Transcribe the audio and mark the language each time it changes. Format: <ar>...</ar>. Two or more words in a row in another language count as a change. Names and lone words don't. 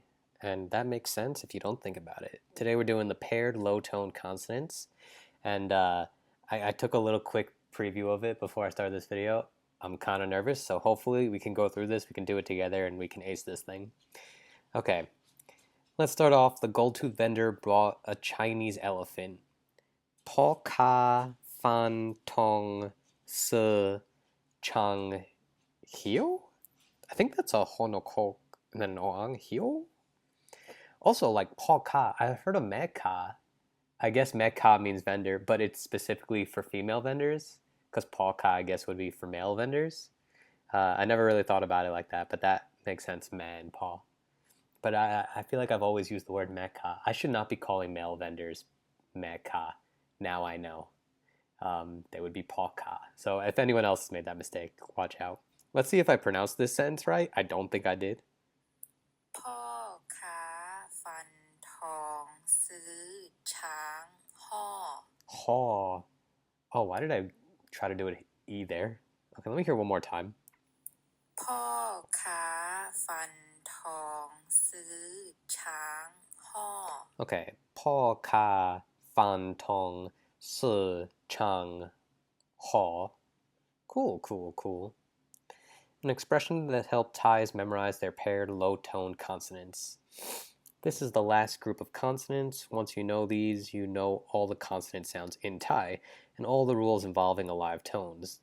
<en>And that makes sense if you don't think about it. Today we're doing the paired low tone consonants. And I took a little quick preview of it before I started this video. I'm kind of nervous, so hopefully we can go through this, we can do it together, and we can ace this thing. Okay, let's start off. The gold tooth vendor brought a Chinese elephant.</en> <th>พ่อค้าฟันทองซื้อช้างห่อ?</th> <en>I think that's a honokok nanoang hio. Also, like</en> <th>พ่อค้า,</th> <en>I've heard of meka. I guess meka means vendor, but it's specifically for female vendors, because</en> <th>พ่อค้า,</th> <en>I guess, would be for male vendors. I never really thought about it like that, but that makes sense, man, paw. But I feel like I've always used the word meka. I should not be calling male vendors meka. Now I know. They would be</en> <th>พ่อค้า.</th> <en>So if anyone else has made that mistake, watch out. Let's see if I pronounced this sentence right. I don't think I did.</en> <th>พ่อค้าฟันทองซื้อช้างห่อ</th> <en>Haw. Oh, why did I try to do an E there? Okay, let me hear one more time.</en> <th>พ่อค้าฟันทองซื้อช้างห่อ</th> <en>Okay.</en> <th>พ่อค้าฟันทองซื้อช้างห่อ.</th> <en>Cool, cool, cool. An expression that helped Thais memorize their paired low-tone consonants. This is the last group of consonants. Once you know these, you know all the consonant sounds in Thai and all the rules involving alive tones.</en>